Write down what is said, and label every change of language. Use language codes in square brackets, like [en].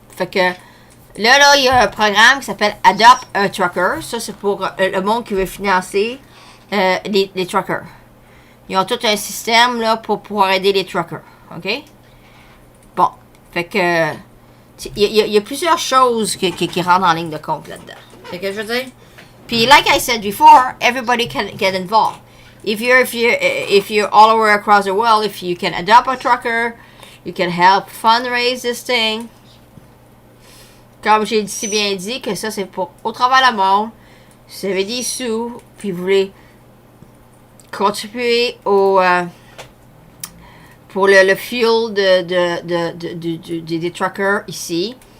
[fr] Fait que là, il y a un programme qui s'appelle Adopt a Trucker. Ça, c'est pour le monde qui veut financer les truckers. Ils ont tout un système là pour pouvoir aider les truckers. OK? Bon, fait que il y a plusieurs choses qui rentrent en ligne de compte là-dedans. C'est ce que je veux dire? [en] Puis, like I said before, everybody can get involved. If you're all over across the world, if you can adopt a trucker, you can help fundraise this thing. [fr] Comme j'ai si bien dit que ça, c'est pour au travers le monde. Si vous avez des sous, puis vous voulez contribuer au pour le fuel des truckers ici.